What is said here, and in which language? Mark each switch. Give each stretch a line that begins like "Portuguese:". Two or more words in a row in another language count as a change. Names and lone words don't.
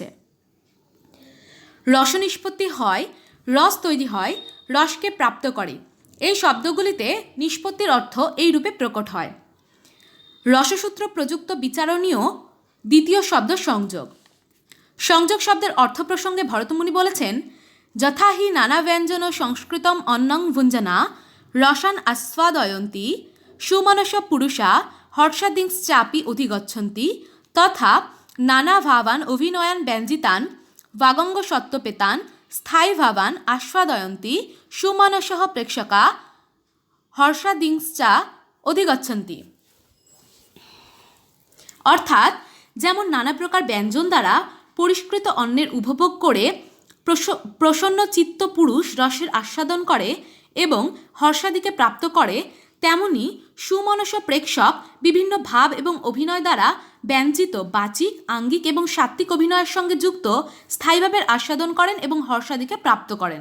Bangla: রসনিষ্পত্তি হয়, রস তৈরি হয়, রসকে প্রাপ্ত করে, এই শব্দগুলিতে নিষ্পত্তির অর্থ এই রূপে প্রকট হয়। রসসূত্র প্রযুক্ত বিচারণীয় দ্বিতীয় শব্দ সংযোগ। সংযোগ শব্দের অর্থ প্রসঙ্গে ভরতমুনি বলেছেন,
Sanskrit: যথা হি নানা ব্যঞ্জন সংস্কৃতম অন্নং ভুঞ্জনা রসান আস্বাদয়ন্তি সুমনস পুরুষা হর্ষাদিংশ্চাপি অধিগচ্ছন্তি তথা নানা ভাবান অভিনয়ান ব্যঞ্জিতান বাগঙ্গ সত্ত্বপেতান স্থায়ী ভাবান আস্বাদয়ন্তি সুমনস প্রেক্ষকা হর্ষাদিংশ্চা অধিগচ্ছন্তি।
Bangla: অর্থাৎ যেমন নানা প্রকার ব্যঞ্জন দ্বারা পরিষ্কৃত অন্নের উপভোগ করে প্রসন্ন চিত্ত পুরুষ রসের আস্বাদন করে এবং হর্ষাদিকে প্রাপ্ত করে, তেমনি সুমনস প্রেক্ষক বিভিন্ন ভাব এবং অভিনয় দ্বারা ব্যঞ্জিত বাচিক, আঙ্গিক এবং সাত্ত্বিক অভিনয়ের সঙ্গে যুক্ত স্থায়ীভাবের আস্বাদন করেন এবং হর্ষাদিকে প্রাপ্ত করেন।